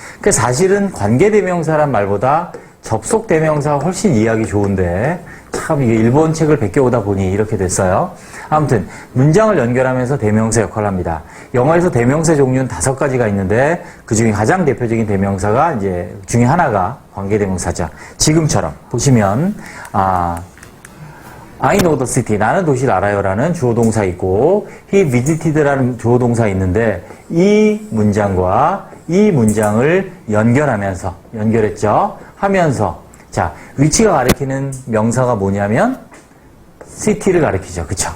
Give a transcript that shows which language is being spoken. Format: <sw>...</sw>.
<ko>그러니까 사실은 관계대명사란 말보다 접속대명사가 훨씬 이해하기 좋은데, 참 이게 일본 책을 베껴오다 보니 이렇게 됐어요. 아무튼 문장을 연결하면서 대명사 역할을 합니다. 영어에서 대명사 종류는 5가지가 있는데 그 중에 가장 대표적인 대명사가 이제 중에 하나가 관계대명사죠. 지금처럼 보시면</ko> <en>I know the city.</en> <ko>나는 도시를 알아요라는 주어 동사 있고 he visited라는 주어 동사 있는데 이 문장과 이 문장을 연결하면서 연결했죠. 하면서 자, 위치가 가리키는 명사가 뭐냐면 city를 가리키죠. 그쵸?</ko>